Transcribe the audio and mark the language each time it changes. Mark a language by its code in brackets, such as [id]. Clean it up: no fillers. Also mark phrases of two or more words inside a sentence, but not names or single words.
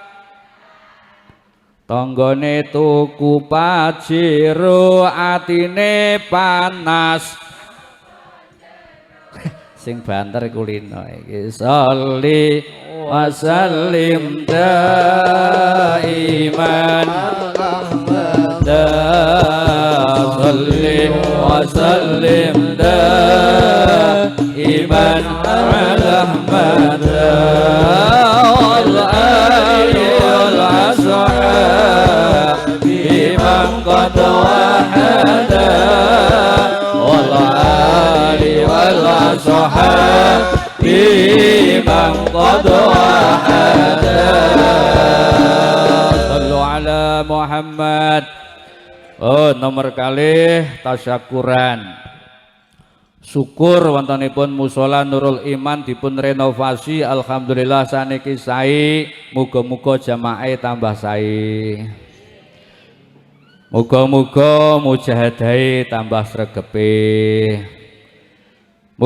[jv] Tanggane tuku Pajero atine panas. Sing banter kulino iki. [ar] صلّ وسلّم دائما صلّ وسلّم دائما على مدى والآل والأصحاب من قد وحدا والآل والأصحاب من قد وحدا wal ali wal ashabi man qad wahada. صلوا على محمد. [jv] Oh, nomor kalih tasyakuran. Syukur wontenipun musala Nurul Iman dipun renovasi, alhamdulillah saniki sae. Muga-muga jamaah tambah sae. Muga-muga mujahadahe tambah sregepe.